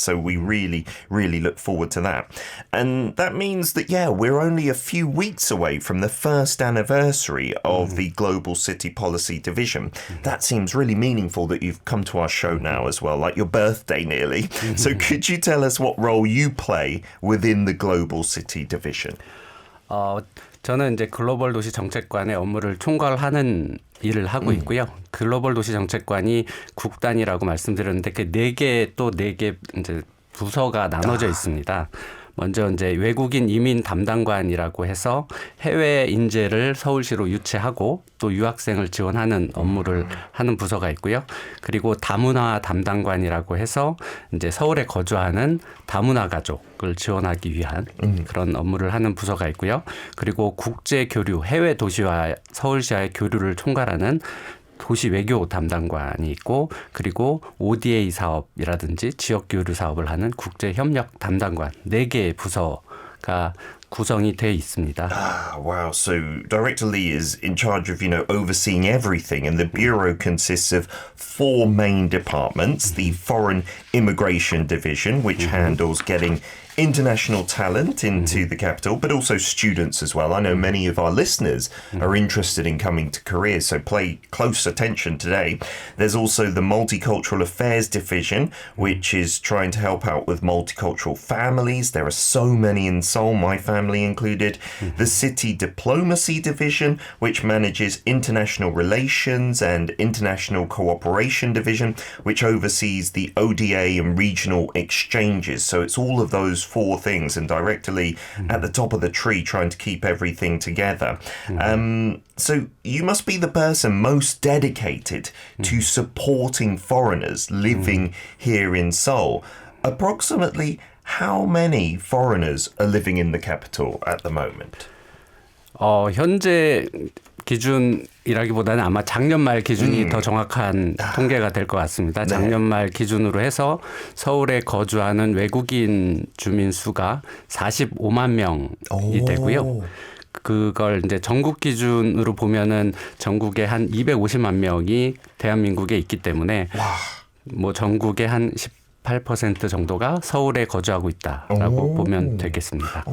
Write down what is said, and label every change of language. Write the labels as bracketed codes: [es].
[en] So we really, really look forward to that. And that means that, yeah, we're only a few weeks away from the first anniversary of the Global City Policy Division. That seems really meaningful that you've come to our show now as well, like your birthday nearly. So could you tell us what role you play within the Global City Division? [ko] 저는 이제 글로벌 도시 정책관의 업무를 총괄하는 일을 하고 있고요. 글로벌 도시 정책관이 국단이라고 말씀드렸는데 그 네 개 이제 부서가 나눠져 있습니다. 먼저 이제 외국인 이민 담당관이라고 해서 해외 인재를 서울시로 유치하고 또 유학생을 지원하는 업무를 하는 부서가 있고요. 그리고 다문화 담당관이라고 해서 이제 서울에 거주하는 다문화 가족을 지원하기 위한 그런 업무를 하는 부서가 있고요. 그리고 국제 교류, 해외 도시와 서울시와의 교류를 총괄하는 도시 외교 담당관이 있고, 그리고 ODA 사업이라든지 지역 교류 사업을 하는 국제 협력 담당관 4개의 부서가 구성이 돼 있습니다. [en] Wow. So Director Lee is in charge of, overseeing everything. And the Bureau consists of 4 main departments. The Foreign Immigration Division, which handles getting international talent into the capital, but also students as well. I know many of our listeners are interested in coming to Korea, so pay close attention today. There's also the Multicultural Affairs Division, which is trying to help out with multicultural families. There are so many in Seoul, my family included. The City Diplomacy Division, which manages international relations, and International Cooperation Division, which oversees the ODA and regional exchanges. So it's all of those 4 things, and directly at the top of the tree trying to keep everything together. So you must be the person most dedicated to supporting foreigners living here in Seoul. Approximately how many foreigners are living in the capital at the moment? [ko] 현재 기준이라기보다는 아마 작년 말 기준이 더 정확한 통계가 될 것 같습니다. 작년 말 기준으로 해서 서울에 거주하는 외국인 주민 수가 45만 명이 되고요. 그걸 이제 전국 기준으로 보면은 전국에 한 250만 명이 대한민국에 있기 때문에 뭐 전국의 한 18% 정도가 서울에 거주하고 있다라고 보면 되겠습니다.